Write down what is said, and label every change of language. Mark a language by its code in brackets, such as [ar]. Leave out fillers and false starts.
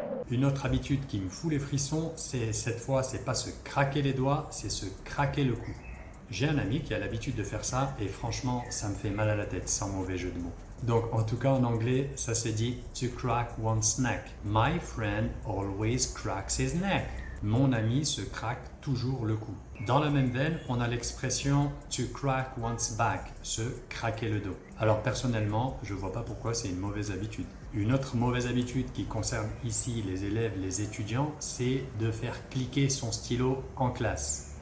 [fr] Une autre habitude qui me fout les frissons, c'est cette fois, c'est pas se craquer les doigts, c'est se craquer le cou. J'ai un ami qui a l'habitude de faire ça et franchement, ça me fait mal à la tête, sans mauvais jeu de mots. Donc, en tout cas, en anglais, ça se dit [en] to crack one's neck. My friend always cracks his neck. [fr] Mon ami se craque toujours le cou. Dans la même veine, on a l'expression [en] to crack one's back, [fr] se craquer le dos. Alors, personnellement, je ne vois pas pourquoi c'est une mauvaise habitude. Une autre mauvaise habitude qui concerne ici les élèves, les étudiants, c'est de faire cliquer son stylo en classe.